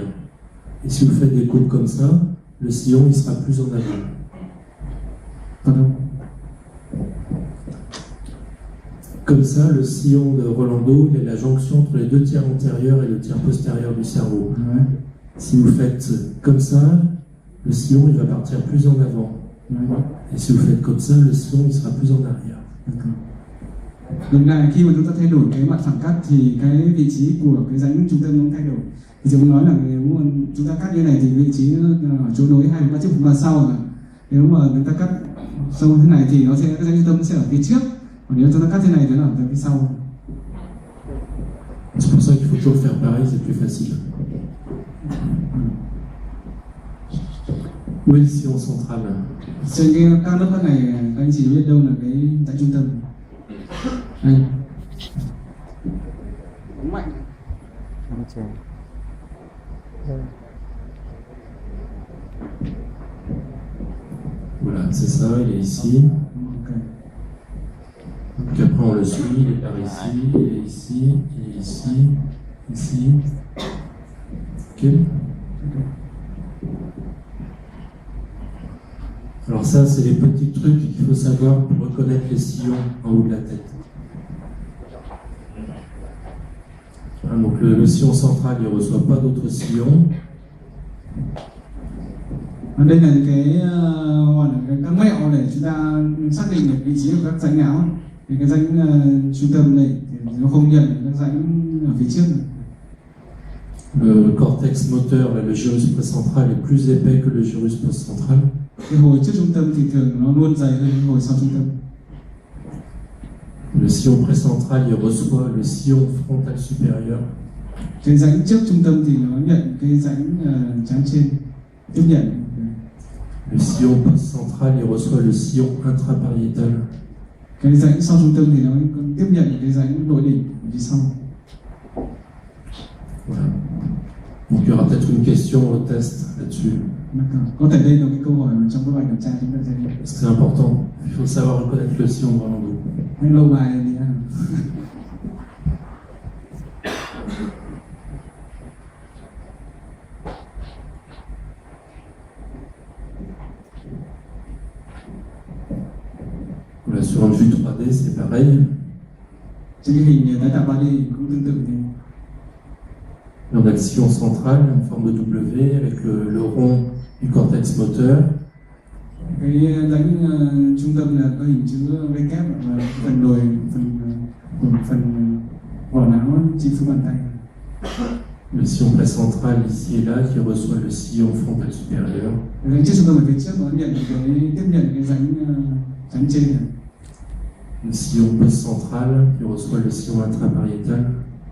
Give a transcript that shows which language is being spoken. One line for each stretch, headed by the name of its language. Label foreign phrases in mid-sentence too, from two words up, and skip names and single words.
French: Et si vous faites des coupes comme ça, le sillon il sera plus en avant. Pardon. Comme ça, le sillon de Rolando il est la jonction entre les deux tiers antérieurs et le tiers postérieur du cerveau. Ouais. Si vous faites comme ça, le sillon il va partir plus en avant. Ouais. Et si vous faites comme ça, le sillon il sera plus en arrière.
Vietnamese: Đúng là khi mà chúng ta thay đổi cái mặt phẳng cắt thì cái vị trí của cái rãnh trung tâm nó thay đổi. Thì chúng nói là nếu mà chúng ta cắt như này thì vị trí nó ở chỗ nối 2/3 trước, 1/3 sau rồi. Nếu mà chúng ta cắt sâu thế này thì nó sẽ cái rãnh trung tâm sẽ ở phía trước. Còn nếu chúng ta cắt thế này thì nó ở phía sau.
French: C'est pour ça qu'il faut toujours faire pareil, c'est plus facile. Où est le sillon central?
Vietnamese: Trên cái các lớp cắt này các anh chị biết đâu là cái rãnh trung tâm. Đây. Mạnh.
French: Voilà, c'est ça, il est ici. Okay. Puis après on le suit, il est par ici, il est ici, il est ici, ici. Ok. Alors ça, c'est les petits trucs qu'il faut savoir pour reconnaître les sillons en haut de la tête. Donc le sillon central, il ne reçoit pas d'autres sillons.
Vietnamese: Đây là cái gọi là các mẹo để chúng ta xác định được vị trí của các rãnh não. Thì cái rãnh trung tâm này thì nó không nhận các rãnh ở phía trước này.
French: Le cortex moteur et le gyrus précentral est plus épais que le gyrus postcentral.
Vietnamese: Cái hồi trước trung tâm thì thường nó luôn dày hơn cái hồi sau trung tâm.
French: Le sillon précentral il reçoit le sillon frontal supérieur.
Vietnamese: Cái rãnh trước trung tâm thì nó nhận cái rãnh trán trên, tiếp nhận.
French: Le sillon postcentral il reçoit le sillon intrapariétal.
Vietnamese: Cái rãnh sau trung tâm thì nó tiếp nhận cái rãnh nội đỉnh ở phía sau.
French: Voilà. Donc il y aura peut-être une question au test là-dessus.
Vietnamese: Có thể đây là cái câu hỏi mà trong các bài kiểm tra chúng ta sẽ.
French: C'est important. Il faut savoir reconnaître le sillon vraiment d'eau.
Vietnamese: Hay lâu bài thì
French: Voilà, sur une vue 3D, c'est pareil.
Vietnamese: trên cái hình tái tạo 3D cũng tương tự thì
French: On a le sillon central en forme de W avec le rond du cortex moteur.
Vietnamese: cái rãnh trung tâm là có hình chữ V kép và phần đồi phần vỏ não chi phối bàn tay.
French: Le sillon précentral ici et là qui reçoit le sillon frontal supérieur.
Vietnamese: Cái rãnh trước trung tâm ở phía trước nó nhận cái tiếp nhận cái rãnh trên này.
French: Le sillon postcentral qui reçoit le sillon intrapariétal.